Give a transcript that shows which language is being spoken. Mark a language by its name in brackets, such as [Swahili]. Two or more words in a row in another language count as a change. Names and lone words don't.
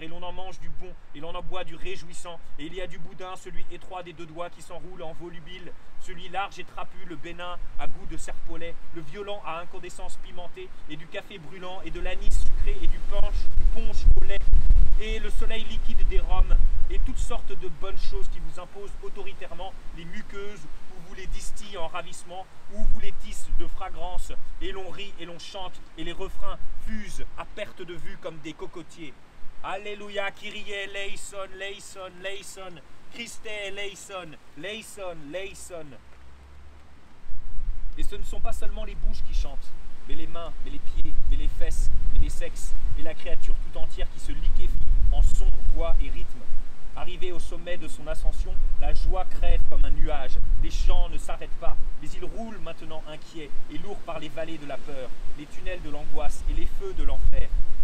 [French] et l'on en mange du bon, et l'on en boit du réjouissant, et il y a du boudin, celui étroit des deux doigts qui s'enroule en volubile, celui large et trapu, le bénin à goût de serpolet, le violent à incandescence pimentée, et du café brûlant, et de l'anis sucré, et du punch au lait, et le soleil liquide des rhums, et toutes sortes de bonnes choses qui vous imposent autoritairement les muqueuses, où vous les distillez en ravissement, où vous les tissent de fragrance, et l'on rit et l'on chante, et les refrains fusent à perte de vue comme des cocotiers. Alléluia, [Greek] Κύριε ελέησον, λέησον, λέησον, Χριστέ ελέησον, λέησον, λέησον, Christe eleison, leison, leison. [French] Et ce ne sont pas seulement les bouches qui chantent, mais les mains, mais les pieds, mais les fesses, mais les sexes, et la créature tout entière qui se liquéfie en son, voix et rythme. Arrivé au sommet de son ascension, la joie crève comme un nuage. Les chants ne s'arrêtent pas, mais ils roulent maintenant inquiets et lourds par les vallées de la peur, les tunnels de l'angoisse et les feux de l'enfer.